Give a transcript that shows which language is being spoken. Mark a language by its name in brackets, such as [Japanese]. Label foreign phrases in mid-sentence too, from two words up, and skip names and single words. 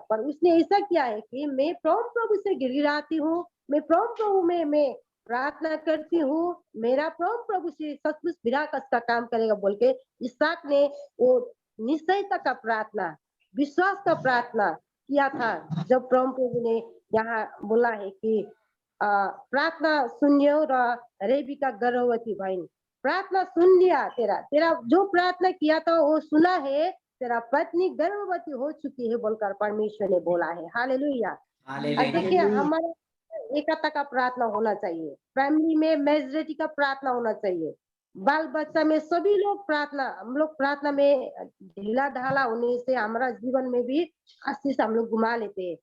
[Hindi] पर उसने ऐसा किया है कि मैं प्रभु से गिड़गिड़ाती हूँ, मैं प्रभु में मैं प्रार्थना करती हूँ, मेरा प्रभु से सचमुच विराकस का काम करेगा बोल के इसहाक ने वो निश्चयता का प्रार्थना, विश्वास का प्रार्थना किया था। जब प्रभु ने यहाँ बोला है कि [Nepali] प्रार्थना सुनियो र रेबिका गर्भवती भइन्। [Hindi] प्रार्थना सुन लिया, तेरा जो प्रार्थना किया था वो सुना है, तेरा पत्नी गर्भवती हो चुकी है बोलकर परमेश्वर ने बोला है। हालेलुया। और देखिए हमारा एकता का प्रार्थना होना चाहिए, फैमिली में मेजोरिटी का प्रार्थना होना चाहिए, बाल बच्चा में सभी लोग प्रार्थना, हम लोग प्रार्थना में ढीला ढाला होने से हमारा जीवन में भी आशीष हम लोग घुमा लेते हैं।